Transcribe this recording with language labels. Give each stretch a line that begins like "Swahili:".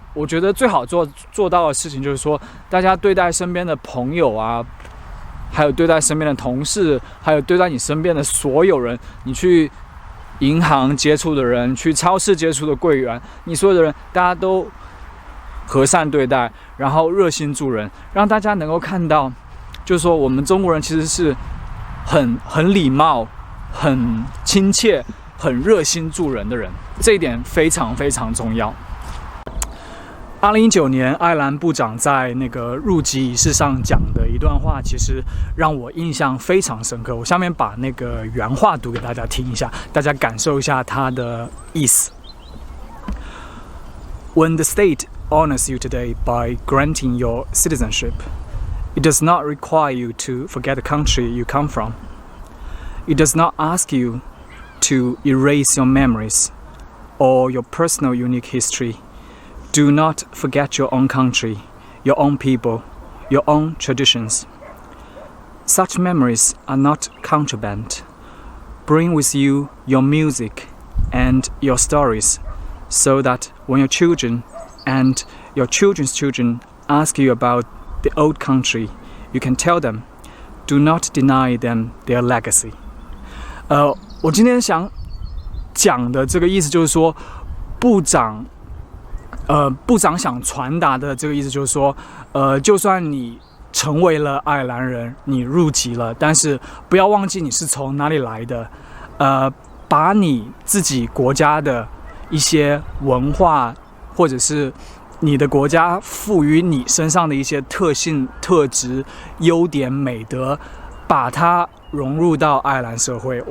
Chinese: 我觉得最好做到的事情就是说，大家对待身边的朋友啊，还有对待身边的同事，还有对待你身边的所有人，你去银行接触的人，去超市接触的柜员，你所有的人，大家都和善对待，然后热心助人，让大家能够看到，就是说我们中国人其实是很礼貌、很亲切、很热心助人的人，这一点非常非常重要。 2019年，爱尔兰部长在那个入籍仪式上讲的一段话，其实让我印象非常深刻。我下面把那个原话读给大家听一下，大家感受一下它的意思。
English: When the state honors you today by granting your citizenship, it does not require you to forget the country you come from. It does not ask you to erase your memories or your personal unique history.Do not forget your own country, your own people, your own traditions. Such memories are not contraband. Bring with you your music and your stories, so that when your children and your children's children ask you about the old country, you can tell them, do not deny them their legacy.
Chinese: 我今天想讲的这个意思就是说，部长想传达的这个意思就是说，就算你成为了爱尔兰人，你入籍了，但是不要忘记你是从哪里来的，把你自己国家的一些文化，或者是你的国家赋予你身上的一些特性、特质、优点、美德，把它融入到爱尔兰社会。